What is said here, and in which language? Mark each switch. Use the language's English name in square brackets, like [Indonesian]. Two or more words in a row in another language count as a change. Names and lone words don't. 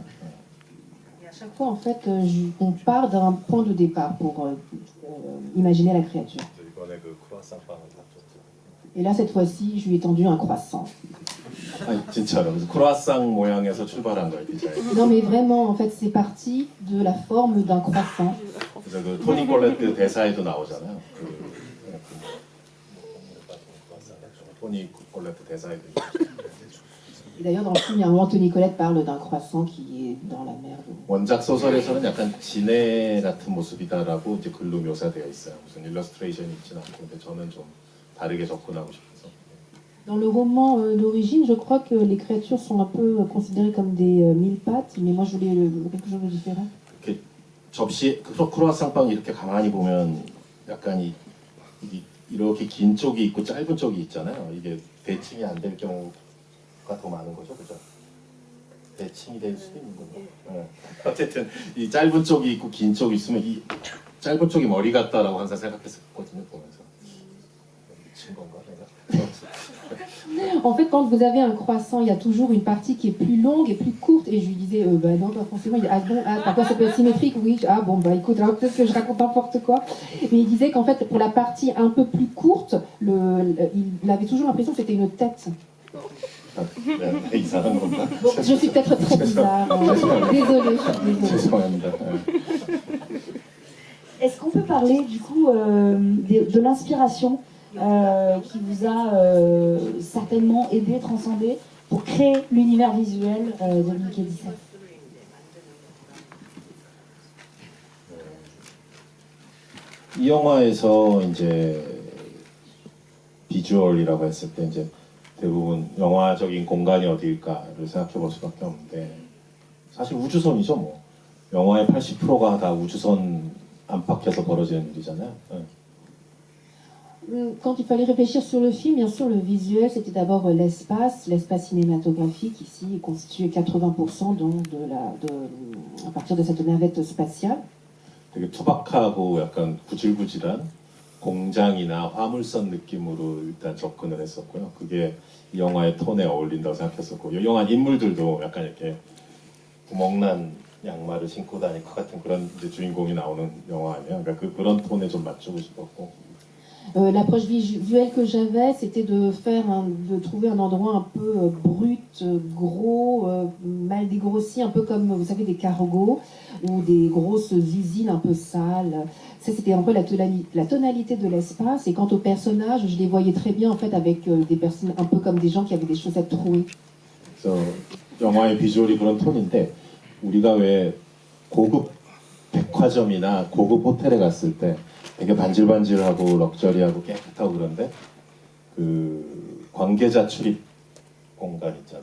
[French] À chaque fois, en fait, on part d'un point de départ pour imaginer la créature. [Korean] 이번에 크로아상 빵을 줬죠. [French] Et là, cette fois-ci, je lui ai tendu un croissant. [Korean] 아니 진짜로 그래서 크로아상 모양에서 출발한 거예요 디자인. [French] Non, mais vraiment, en fait, c'est parti de la forme d'un croissant. [Korean] 그래서 토니 콜레트 대사에도 나오잖아요. 토니 콜레트 대사에도. [French] Et d'ailleurs, dans le film, il y a un moment, Toni Collette parle d'un croissant qui est dans la mer. [Korean] 원작 소설에서는 약간 진해 같은 모습이다라고 이제 글로 묘사되어 있어요. 무슨 일러스트레이션이 있지는 않고, 근데 저는 좀 다르게 접근하고 싶어서. [French] Dans le roman d'origine, je crois que les créatures sont un peu considérées comme des mille pattes, mais moi je voulais quelque chose de différent. [Korean] 이렇게 접시 크로아상빵 이렇게 가만히 보면 약간 이렇게 긴 쪽이 있고 짧은 쪽이 있잖아요. 이게 대칭이 안 될 경우가 더 많은 거죠, 그죠? 대칭이 될 수도 있는 거죠. 네. 어쨌든 이 짧은 쪽이 있고 긴 쪽이 있으면 이 짧은 쪽이 머리 같다라고 항상 생각했었거든요, 보면서. 미친 건가 내가? [French] En fait, quand vous avez un croissant, il y a toujours une partie qui est plus longue et plus courte. Et je lui disais, bah non, pas forcément. Il dit, ah bon, parfois ça peut être symétrique, oui. Ah bon, bah écoute, alors peut-être que je raconte n'importe quoi. Mais il disait qu'en fait, pour la partie un peu plus courte, il avait toujours l'impression que c'était une tête. Bon, je suis peut-être très bizarre. Désolée. [Korean] 죄송합니다. [French] Est-ce qu'on peut parler du coup de l'inspiration qui vous a certainement aidé, transcendé pour créer l'univers visuel de Mickey 17? [Korean] 이 영화에서 이제 비주얼이라고 했을 때 이제 대부분 영화적인 공간이 어디일까를 생각해 볼 수밖에 없는데 사실 우주선이죠 뭐. 영화의 80%가 다 우주선 안팎에서 벌어지는 일이잖아요. 네. [French] Quand il fallait réfléchir sur le film, bien sûr, le visuel, c'était d'abord l'espace cinématographique ici est constitué 80% donc à partir de cette navette spatiale. [Korean] 되게 투박하고 약간 구질구질한 공장이나 화물선 느낌으로 일단 접근을 했었고요. 그게 이 영화의 톤에 어울린다고 생각했었고, 이 영화 인물들도 약간 이렇게 구멍난 양말을 신고 다닐 것 같은 그런 이제 주인공이 나오는 영화 아니에요. 그러니까 그런 톤에 좀 맞추고 싶었고. [French] L'approche visuelle que j'avais, c'était de trouver un endroit un peu brut, gros, mal dégrossi, un peu comme, vous savez, des cargos ou des grosses usines un peu sales. Ça, c'était un peu la tonalité de l'espace. Et quant aux personnages, je les voyais très bien, en fait, avec des personnes un peu comme des gens qui avaient des chaussettes trouées. [Korean] 그래서 영화의 비주얼이 그런 톤인데, 우리가 왜 고급 백화점이나 고급 호텔에 갔을 때 되게 반질반질하고 럭셔리하고 깨끗하고 그런데 그 관계자 출입 공간 있잖아요.